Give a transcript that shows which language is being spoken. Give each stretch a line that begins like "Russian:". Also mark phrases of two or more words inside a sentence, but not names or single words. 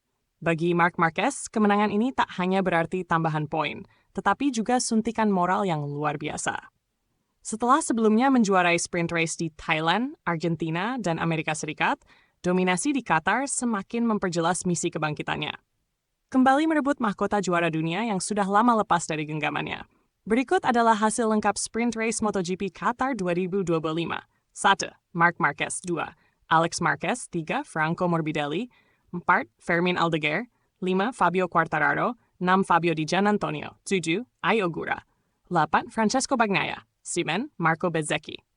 Indonesian: Bagi Marc Marquez, kemenangan ini tak hanya berarti tambahan poin, tetapi juga suntikan moral yang luar biasa. Setelah sebelumnya menjuarai
English: sprint race
Indonesian: di Thailand, Argentina, dan Amerika Serikat, dominasi di Qatar semakin memperjelas misi kebangkitannya. Kembali merebut mahkota juara dunia yang sudah lama lepas dari genggamannya. Berikut adalah hasil lengkap
English: sprint race
Indonesian: MotoGP Qatar 2025. 1. Marc Marquez 2. Alex Marquez 3. Franco Morbidelli 4. Fermin Aldeguer 5. Fabio Quartararo 6. Fabio Di Giannantonio 7. Ai Ogura 8. Francesco Bagnaia 9. Marco Bezzecchi